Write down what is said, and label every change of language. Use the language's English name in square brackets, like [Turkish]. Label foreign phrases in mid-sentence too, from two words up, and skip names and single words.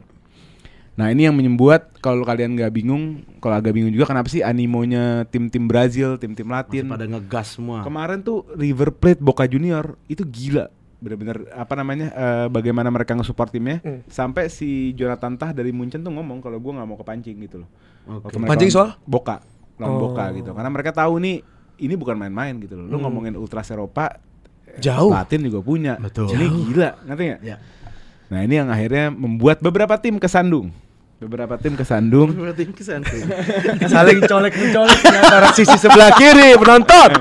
[Indonesian] Nah ini yang membuat kalau kalian nggak bingung, kalau agak bingung juga kenapa sih animonya tim-tim Brazil, tim-tim Latin. Pada ngegas semua. Kemarin tuh River Plate, Boca Junior itu gila. Bener-bener bagaimana mereka nge-support timnya. Sampai si Jonathan Tah dari Munchen tuh ngomong kalau gue nggak mau kepancing gitu loh. Oke. Waktu mereka Pancing soal? Boca, lawan Boca gitu. Karena mereka tahu nih ini bukan main-main gitu loh. Lu ngomongin Ultras Eropa, Jauh. Latin juga punya. Betul. Ini gila, ngerti nggak? Ya. Nah ini yang akhirnya membuat beberapa tim kesandung. Tim kesan. Saling colek-mencolek di antara sisi sebelah kiri penonton.